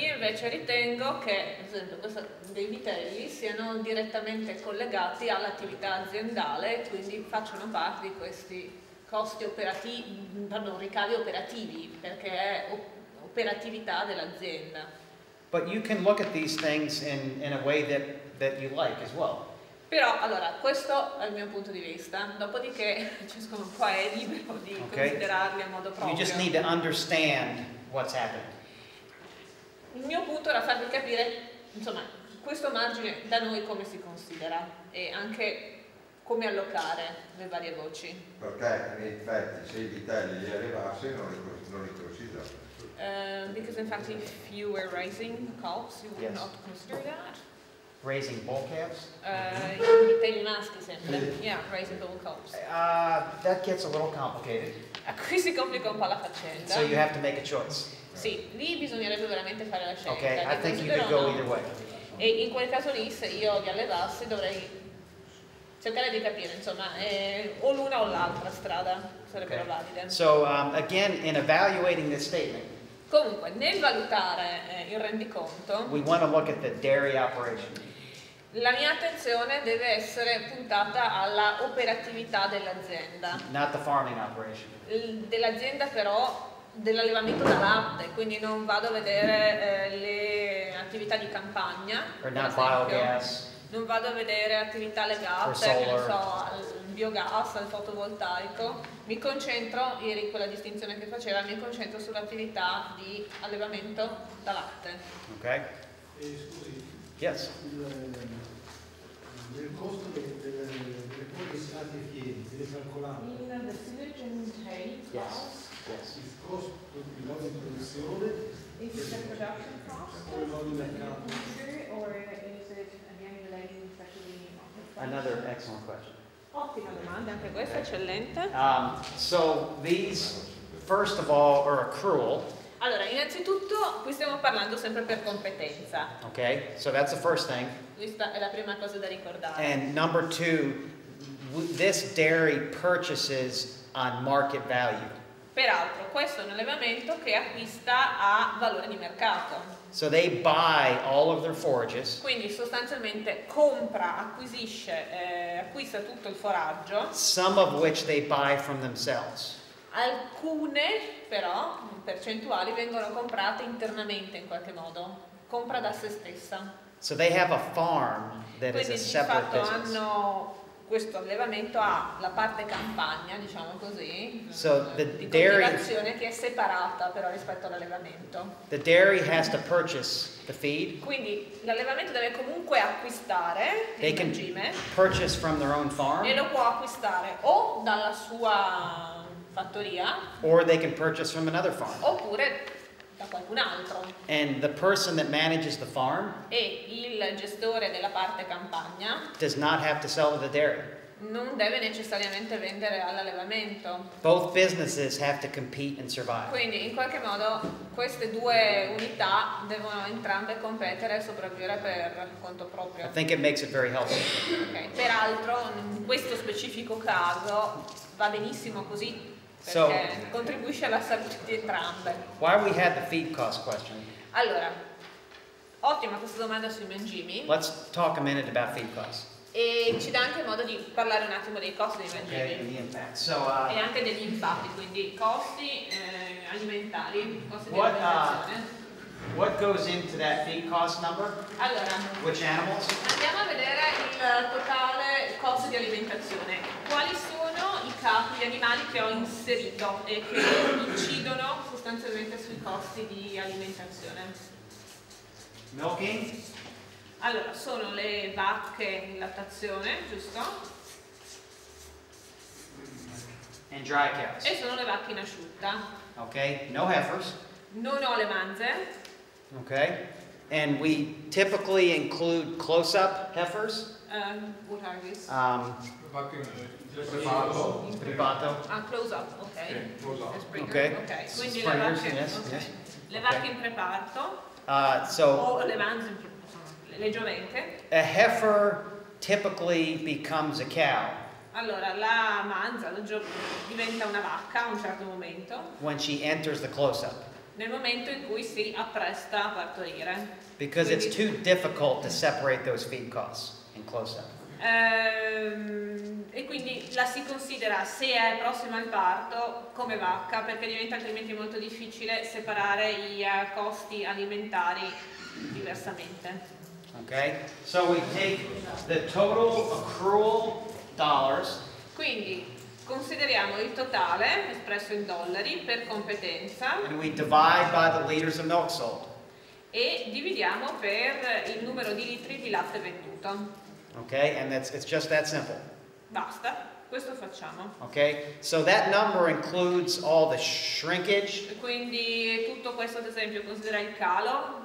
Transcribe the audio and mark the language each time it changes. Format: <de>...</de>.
<it>Io invece ritengo che, ad esempio, dei vitelli siano direttamente collegati all'attività aziendale e quindi facciano parte di questi costi operativi, ricavi operativi, perché è operatività dell'azienda.</it> <en>But you can look at these things in a way that you like as well.</en> <it>Però, allora, questo è il mio punto di vista, dopodiché ciascuno qua è libero di considerarli a modo proprio.</it> <en>You just need to understand what's happening.</en> <it>Il mio punto era farvi capire, insomma, questo margine da noi come si considera e anche come allocare le varie voci. Perché in effetti se i vitelli li arrivasse non li considerate.</it> <en>Because in fact if you were raising calves, you would not consider that. Raising bull calves?</en> <it>I vitelli maschi sempre.</it> <en>Yeah, raising bull calves. That gets a little complicated.</en> <it>Qui si complica un po' la faccenda.</it> <en>So you have to make a choice.</en> <it>Sì, lì bisognerebbe veramente fare la scelta.</it> <en>Okay, I</en> <it>li</it> <en>think you</en> <it>considero</it> <en>could go</en> <it>o no.</it> <en>either way.</en> <it>E in quel caso lì, se io li allevassi, dovrei cercare di capire, insomma, o l'una o l'altra strada sarebbero valide.</it> <en>So again, in evaluating this statement,</en> <it>Comunque, nel valutare il rendiconto,</it> <en>we want to look at the dairy operation.</en> <it>la mia attenzione deve essere puntata alla operatività dell'azienda.</it> <en>Not the farming operation.</en> <it>Dell'azienda però dell'allevamento da latte, quindi non vado a vedere le attività di campagna,</it> <en>or</en> <it>per</it> <en>not</en> <it>esempio.</it> <en>biogas.</en> <it>Non vado a vedere attività legate, che ne so, al biogas, al fotovoltaico. Mi concentro, ieri quella distinzione che faceva, mi concentro sull'attività di allevamento da latte.</it> <en>Okay?</en> <it>Scusi,</it> <en>Yes.</en> <it>nel costo delle polveri salate e fieri, deve calcolare</it> <en>In the sewage intake cost, Yes.</en> <it>il costo di modo di produzione</it> <en>is it the production cost</en> <it>o il modo di mercato.</it> <en>or is it again relating especially on the price? Another excellent question.</en> <it>Ottima domanda, anche questa eccellente.</it> <en>So these, first of all, are accrual.</en> <it>Allora, innanzitutto qui stiamo parlando sempre per competenza.</it> <en>Okay, so that's the first thing.</en> <it>Questa è la prima cosa da ricordare.</it> <en>And number two, this dairy purchases on market value.</en> <it>Peraltro, questo è un allevamento che acquista a valore di mercato.</it> <en>So they buy all of their forages,</en> <it>Quindi sostanzialmente compra, acquisisce, acquista tutto il foraggio.</it> <en>some of which they buy from themselves.</en> <it>Alcune però, percentuali, vengono comprate internamente in qualche modo. Compra da se stessa.</it> <en>So they have a farm that is</en> <it>Quindi</it> <en>a</en> <it>di</it> <en>separate</en> <it>fatto</it> <en>business.</en> <it>hanno questo allevamento ha la parte campagna, diciamo così,</it> <en>So the</en> <it>di</it> <en>dairy-</en> <it>coltivazione che è separata però rispetto all'allevamento.</it> <en>The dairy has to purchase the feed.</en> <it>Quindi l'allevamento deve comunque acquistare</it> <en>They</en> <it>il</it> <en>can</en> <it>mangime</it> <en>purchase from their own farm,</en> <it>e lo può acquistare o dalla sua fattoria</it> <en>or they can purchase from another farm.</en> <it>oppure da qualcun altro.</it> <en>And the person that manages the farm</en> <it>E il gestore della parte campagna</it> <en>does not have to sell to the dairy.</en> <it>non deve necessariamente vendere all'allevamento.</it> <en>Both businesses have to compete and survive.</en> <it>Quindi in qualche modo queste due unità devono entrambe competere e sopravvivere per conto proprio.</it> <en>I think it makes it very healthy.</en> <it>Ok, peraltro in questo specifico caso va benissimo così</it> <en>So-</en> <it>perché contribuisce alla salute di entrambe.</it> <en>Why we had the feed cost question?</en> <it>Allora, ottima questa domanda sui mangimi</it> <en>Let's talk a minute about feed costs.</en> <it>e ci dà anche modo di parlare un attimo dei costi dei</it> <en>Okay, and</en> <it>mangimi</it> <en>the impact. So,</en> <it>e anche degli impatti, quindi costi alimentari, costi di</it> <en>What,</en> <it>alimentazione.</it> <en>what goes into that feed cost number?</en> <it>Allora,</it> <en>Which animals?</en> <it>andiamo a vedere il totale costo di alimentazione. Quali sono i capi, gli animali che ho inserito e che incidono sostanzialmente sui costi di alimentazione?</it> <en>Milking,</en> <it>Allora, sono le vacche in lattazione, giusto?</it> <en>and dry cows.</en> <it>E sono le vacche in asciutta.</it> <en>Okay, no heifers.</en> <it>Non ho le manze.</it> <en>Okay, and we typically include close-up heifers. What are these?</en> <it>Privato. Ah, close up, ok. Le Springer,</it> <en>Okay.</en> <it>ok. Quindi le</it> <en>Springers,</en> <it>vacche,</it> <en>yes,</en> <it>ok.</it> <en>yes.</en> <it>Le vacche in preparto</it> <en>So</en> <it>o le manze, insomma, le giovente.</it> <en>a heifer typically becomes a cow</en> <it>Allora, la manza diventa una vacca a un certo momento,</it> <en>when she enters the close-up</en> <it>nel momento in cui si appresta a partorire.</it> <en>because it's too difficult to separate those feed costs in close-up.</en> <it>E quindi la si considera, se è prossima al parto, come vacca, perché diventa altrimenti molto difficile separare i costi alimentari diversamente.</it> <en>Okay, so we take the total accrual dollars</en> <it>Quindi consideriamo il totale espresso in dollari per competenza</it> <en>and we divide by the liters of milk sold.</en> <it>e dividiamo per il numero di litri di latte venduto.</it> <en>Okay, and it's just that simple.</en> <it>Basta, questo facciamo.</it> <en>Okay, so that number includes all the shrinkage</en> <it>Quindi tutto questo ad esempio considera il calo,</it>